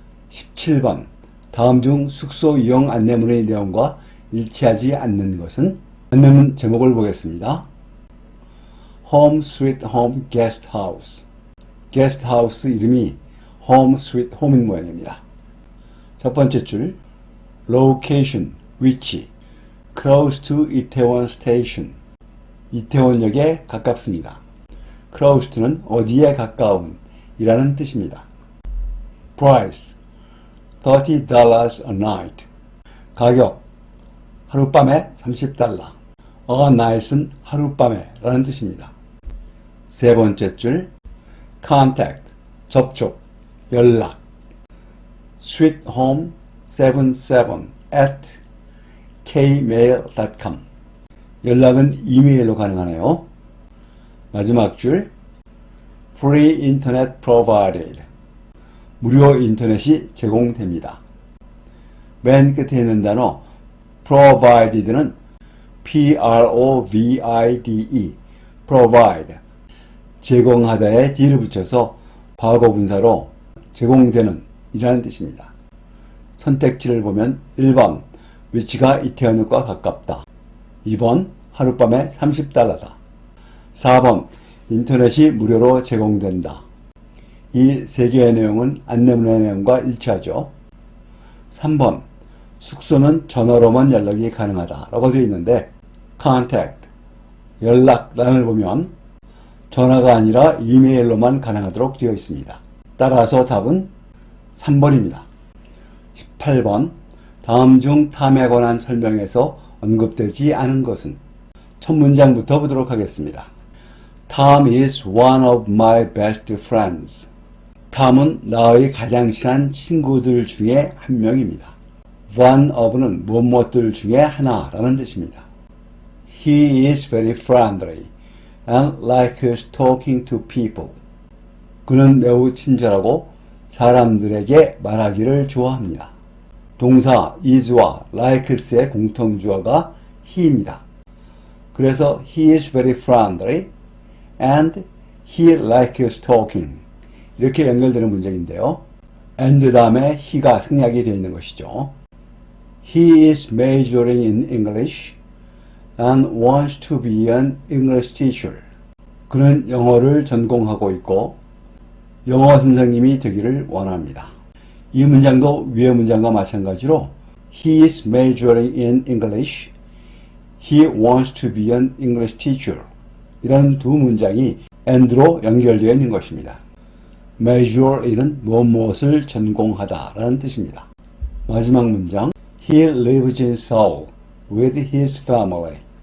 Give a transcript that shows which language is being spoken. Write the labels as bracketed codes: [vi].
[ko] 17번 다음 중 숙소 이용 안내문의 내용과 일치하지 않는 것은? 안내문 제목을 보겠습니다. [en] Home Sweet Home Guest House. [ko] 게스트 하우스 이름이 Home Sweet Home인 모양입니다. 첫 번째 줄 [en] Location, [ko] 위치 [en] Close to Itaewon Station. [ko] 이태원역에 가깝습니다. Close to는 어디에 가까운 이라는 뜻입니다. [en] Price $30 a night. [ko] 가격 하룻밤에 $30. A night은 하룻밤에 라는 뜻입니다. 세 번째 줄 Contact 접촉, 연락 sweethome77 at kmail.com. 연락은 이메일로 가능하네요. 마지막 줄 [en] Free Internet Provided. [ko] 무료 인터넷이 제공됩니다. 맨 끝에 있는 단어 provided는 provide, provide, 제공하다에 d를 붙여서 과거분사로 제공되는 이라는 뜻입니다. 선택지를 보면 1번 위치가 이태원역과 가깝다, 2번 하룻밤에 $30다, 4번 인터넷이 무료로 제공된다. 이 세 개의 내용은 안내문의 내용과 일치하죠. 3번 숙소는 전화로만 연락이 가능하다 라고 되어 있는데 contact, 연락란을 보면 전화가 아니라 이메일로만 가능하도록 되어 있습니다. 따라서 답은 3번입니다. 18번 다음 중 탐에 관한 설명에서 언급되지 않은 것은? 첫 문장부터 보도록 하겠습니다. [en] Tom is one of my best friends. [ko] 탐은 나의 가장 친한 친구들 중에 한 명입니다. One of는 무엇들 중에 하나라는 뜻입니다. [en] He is very friendly and likes talking to people. [ko] 그는 매우 친절하고 사람들에게 말하기를 좋아합니다. 동사 is와 likes의 공통주어가 he입니다. 그래서 [en] he is very friendly and he likes talking. [ko] 이렇게 연결되는 문장인데요. and 다음에 he가 생략이 되어 있는 것이죠. [en] He is majoring in English and wants to be an English teacher. [ko] 그는 영어를 전공하고 있고 영어 선생님이 되기를 원합니다. 이 문장도 위의 문장과 마찬가지로 [en] He is majoring in English. He wants to be an English teacher. [ko] 이라는 두 문장이 and로 연결되어 있는 것입니다. major in은 무엇을 전공하다 라는 뜻입니다. 마지막 문장 [en] He lives in Seoul with his family.